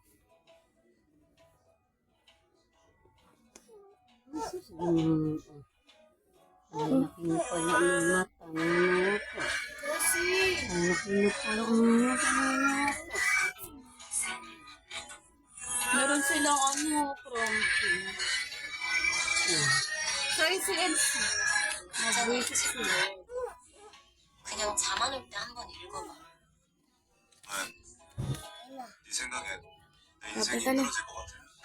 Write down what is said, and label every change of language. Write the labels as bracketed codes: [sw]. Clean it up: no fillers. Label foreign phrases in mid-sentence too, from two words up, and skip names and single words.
[tl] Ang laki mo pala ang mata. Ang mata. Ang laki mo pala ang mata. Meron silang pranking. [ko] 저희 CNC. 보이시죠? 그냥 잠안 올 때 한번 읽어봐. 네 생각엔 내 나쁘잖아. 인생이 무너질 것 같아.